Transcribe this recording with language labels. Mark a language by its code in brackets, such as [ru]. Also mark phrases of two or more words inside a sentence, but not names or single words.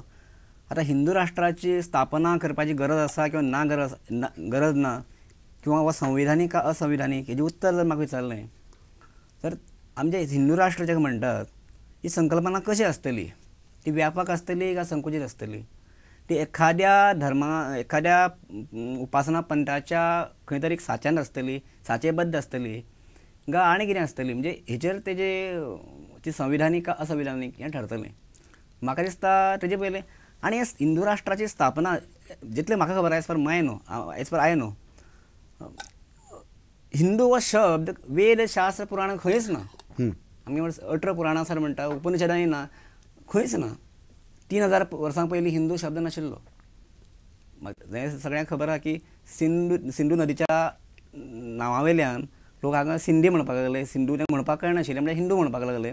[kok] आता हिंदू राष्ट्राची स्थापना करपाची गरज आसा किंवा ना गरज ना, किंवा हो संविधानीक का असंविधानीक हेजें उत्तर जर म्हाका विचारलें तर आमचे हिंदू राष्ट्र जेका म्हणटात ही संकल्पना कशी आसतली, ती व्यापक आसतली काय संकुचित आसतली, ती एखाद्या उपासना पंथाच्या खंय तरी साच्यान आसतली, साचेबद्ध आसतली गा आनी कितें आसतली, म्हणजे हेचेर ती संविधानीक का असंविधानीक हें ठरतलें. म्हाका दिसता तेजे पयलें आनी हिंदू राष्ट्राची स्थापना जितलें म्हाका खबर [en] as per I know [kok] हिंदू हो शब्द वेद, शास्त्र, पुराण खंयच ना. आमी 18 पुराणां सर म्हणटा, उपनिशदांय ना, खंयच ना. 3000 वर्सां पयलीं हिंदू शब्द नाशिल्लो. सगळ्यांक खबर आहा की सिंधू नदीच्या नांवावयल्यान लोक हांगा सिंधी म्हणपाक लागले, सिंधू तें म्हणपाक कळनाशिल्लें म्हणजे हिंदू म्हणपाक लागले.